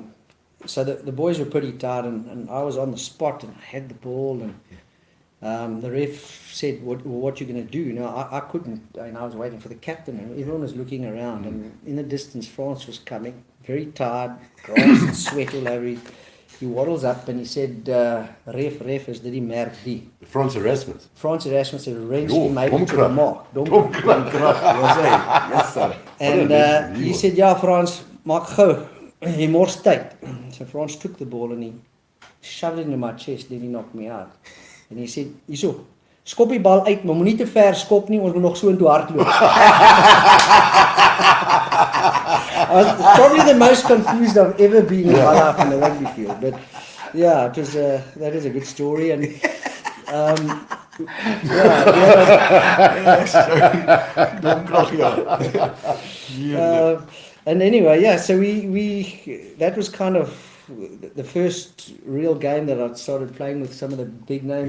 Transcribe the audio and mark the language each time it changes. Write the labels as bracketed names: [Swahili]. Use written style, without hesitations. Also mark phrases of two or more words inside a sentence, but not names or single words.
[English] so the boys were pretty tired, and I was on the spot, and I had the ball, and the ref said, what you going to do? Now, I couldn't, and I was waiting for the captain, and everyone was looking around, and in the distance, France was coming, very tired, grass and sweat all over him. He waddles up, and he said, [Afrikaans] ref, is dit die merk die? [English] Frans Erasmus. Frans Erasmus had arranged Jo, him to the domkrag. mark. [Afrikaans] Domkrag, was hy? [English] Yes sir. And he said, [Afrikaans] ja Frans, maak gou, jy mors tyd. [English] So Frans took the ball and he shoved it into my chest, then he knocked me out. And he said, [Afrikaans] hierso, skop die bal uit, maar moenie te ver skop nie, ons moet nog so intoe hardloop. [English] I was probably the most confused I've ever been in my life in the rugby field. But yeah, it was that is a good story. And and anyway, yeah, so we that was kind of the first real game that I started playing with some of the big names.